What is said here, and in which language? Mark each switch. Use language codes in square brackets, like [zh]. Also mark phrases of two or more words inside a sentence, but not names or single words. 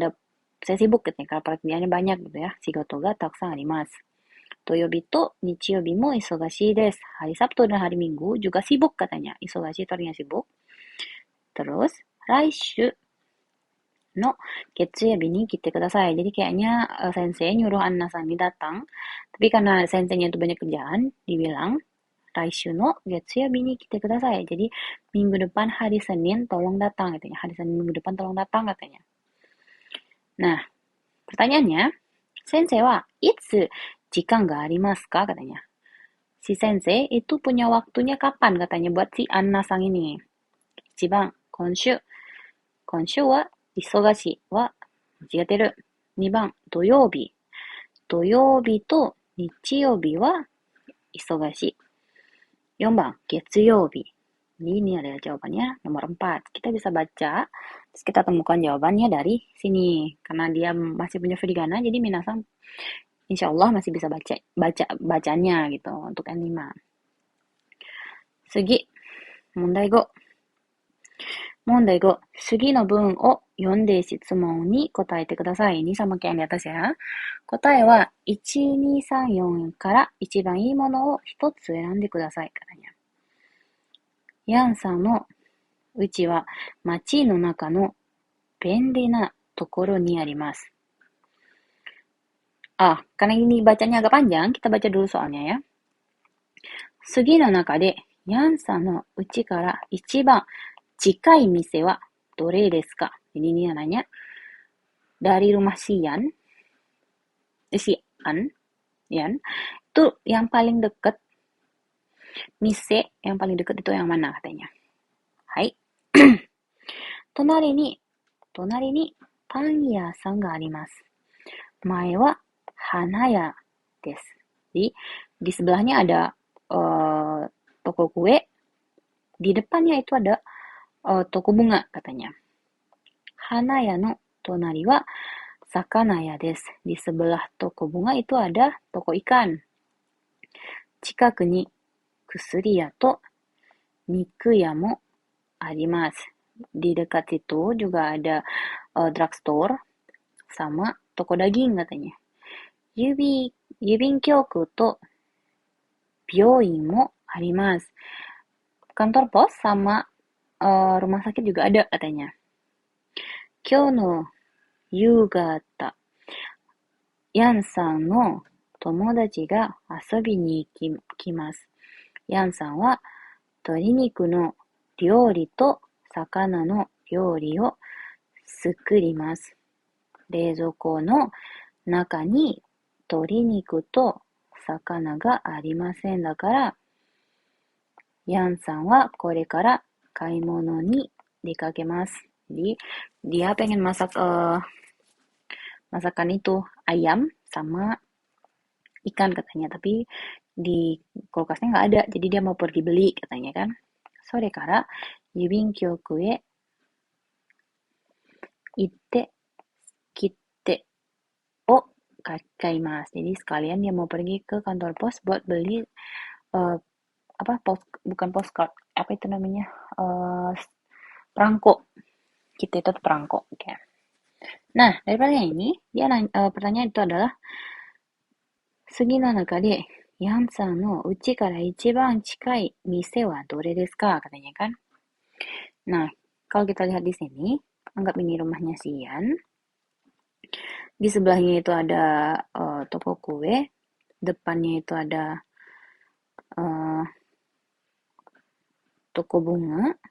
[id] Saya sibuk gitu ya, karena pekerjaannya banyak gitu ya. [ja] 仕事がたくさんあります. 土曜日と日曜日も忙しいです. [id] Hari Sabtu dan hari Minggu juga sibuk katanya. Isogashi itu artinya sibuk. Terus, [ja] 来週の月曜日に来てください. [id] Jadi kayaknya sensei nyuruh Anna-san ini datang. Tapi karena senseinya itu banyak kerjaan, dibilang, [ja] 来週の月曜日に来てください. [id] Jadi minggu depan hari Senin tolong datang katanya. Hari Senin minggu depan tolong datang katanya. Nah, pertanyaannya, [ja] 先生はいつ時間がありますか katanya. [id] Si sensei itu punya waktunya kapan katanya buat si Anna-san ini. [ja] 一番今週. 今週は忙しいは間違ってる. 2番土曜日. 土曜日と日曜日は忙しい. 4番月曜日. [id] Ini adalah jawabannya nomor 4. Kita bisa baca, terus kita temukan jawabannya dari sini. Karena dia masih punya furigana, jadi minasan [ar] إن شاء الله [id] masih bisa bacanya gitu untuk N5. [ja] 次、問題5。問題5. 次の文を読んで質問に答えてください. [id] Ini sama kayak yang di atas ya. [ja] 答えは 1, 2, 3, 4から一番いいものを一つ選んでください。katanya. ヤンさんのうちは街の中の便利なところにあります。 [id] karena ini bacanya agak panjang, kita baca dulu soalnya ya. [ja] 次の中で、ヤンさんのうちから一番近い店はどれですか? [id] Ini dia nanya, dari rumah Yan, itu yang paling dekat, mise yang paling dekat itu yang mana katanya. Hai. [ja] 隣にパン屋さんがあります。前は花屋です。 [id] Jadi, di sebelahnya ada toko kue, di depannya itu ada toko bunga katanya. [ja] 花屋の隣は魚屋です. [id] Di sebelah toko bunga itu ada toko ikan. [ja] 近くに薬屋と肉屋もあります. [id] Di dekat situ juga ada drugstore sama toko daging katanya. [ja] 郵便局と病院もあります. [id] Kantor pos sama rumah sakit juga ada katanya. [ja] 今日の夕方、ヤンさんの友達が遊びに来ます. ヤンさんは鶏肉の料理と魚の料理を作ります. 冷蔵庫の中に鶏肉と魚がありません。だから、ヤンさんはこれから買い物に出かけます。 [id] Jadi, dia pengen masak masakan itu ayam sama ikan katanya, tapi di kulkasnya nggak ada, jadi dia mau pergi beli katanya kan. [ja] それから郵便局へ行って切手を買います. [id] Jadi sekalian dia mau pergi ke kantor pos buat beli bukan postcard, apa itu namanya, perangko. Kita itu perangko. Okay. Nah, dari pertanyaan ini, pertanyaan itu adalah, [ja] 次の中で、ヤンさんのうちから一番近い店はどれですか? [id] Katanya kan. Nah, kalau kita lihat di sini, anggap ini rumahnya si Yan. Di sebelahnya itu ada toko kue, depannya itu ada toko bunga.